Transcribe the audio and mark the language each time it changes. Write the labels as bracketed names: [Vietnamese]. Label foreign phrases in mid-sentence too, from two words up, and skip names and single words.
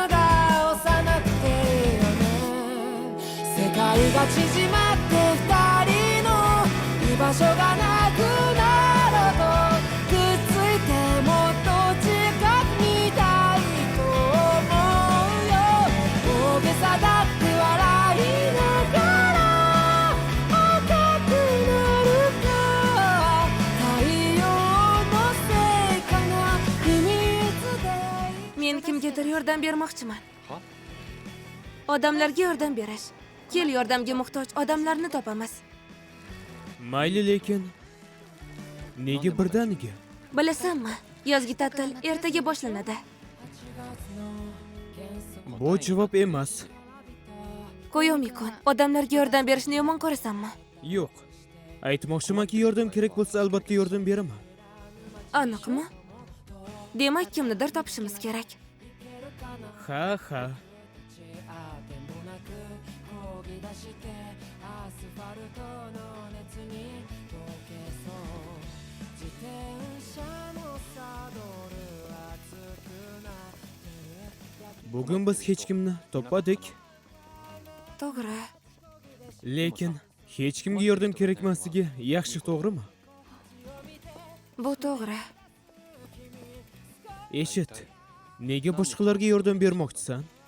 [Japanese] だ幼くていいよね世界が縮まって二人の居場所がなくなるとくっついてもっと近くにいたいと思うよ大げさだって笑いながら赤くなるか太陽のせいかな秘密で [Uzbek] Men kimgadir yordam bermoqchiman. Odamlarga yordam berish. Kel yordamga muhtoj odamlarni topamiz. Mayli, lekin nega birdaniga? Bilasanmi? Yozgi ta'til ertaga boshlanadi. Bu javob emas. Koyomi-kun, odamlarga yordam berishni yomon ko'rasanmi? Yo'q. Aytmoqchimanki, yordam kerak bo'lsa, albatta yordam beraman. Aniqmi? Demak, kimnidir topishimiz kerak. Ha. [Japanese] アスファルトの熱に溶けそう自転車のサドル熱くなってる [Uzbek] Bugun biz hech kimni topmadik. To'g'ri. Lekin hech kimga yordam kerakmasligi yaxshi, to'g'rimi? Bu to'g'ri. Eshit. Nega boshqalarga yordam bermoqchisan?